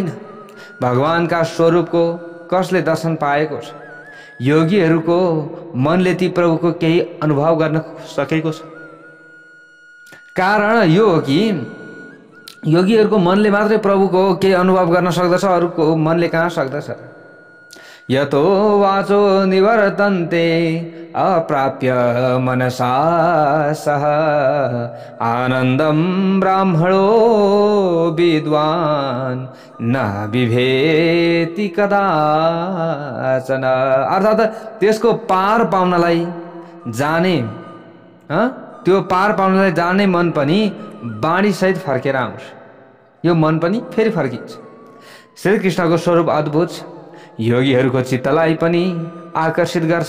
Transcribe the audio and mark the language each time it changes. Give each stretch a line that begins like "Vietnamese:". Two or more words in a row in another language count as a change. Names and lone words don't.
Nepali: भगवानका स्वरूपको कसले दर्शन पाएको छ? योगीहरूको मनले ती प्रभुको केही अनुभव गर्न सकेको छ? कारण यो हो कि योगीहरूको मनले मात्रै प्रभुको केही अनुभव गर्न सक्दछ, अरूको मनले कहाँ सक्दछ?
Sanskrit: यतो वाचो निवर्तन्ते अप्राप्य मनसा सह आनन्दम ब्राह्मणो विद्वान् न विभेति कदाचन।
Nepali: अर्थात् त्यसको पार पाउनलाई जाने, त्यो पार पाउनलाई जाने मन पनि बाणी सहित फर्केर आउँछ। यो मन पनि फेरि फर्किन्छ। श्रीकृष्णको स्वरूप अद्भुत छ, योगीहरूको चित्तलाई पनि आकर्षित गर्छ।